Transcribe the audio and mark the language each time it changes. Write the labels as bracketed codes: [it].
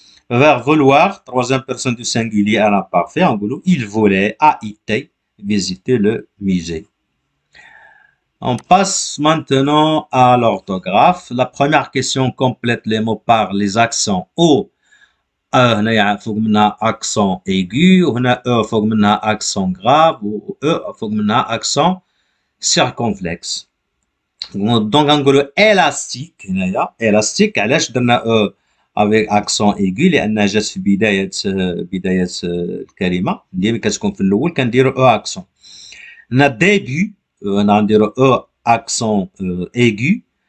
[fr] Le verbe vouloir, troisième personne du singulier à l'imparfait, en gros, il voulait, AIT, visiter le musée. On passe maintenant à l'orthographe. La première question complète les mots par les accents O. [ar] هنا فوق منها accent aigu, وهنا فوق منها accent grave, و فوق منها accent circonflexe. Donc نقولوا élastique هنايا élastique علاش درنا [fr] avec accent aigu [ar] لأنها جات في بداية الكلمة ديما كتكون في الأول كنديروا accent. هنا début نديرو accent aigu.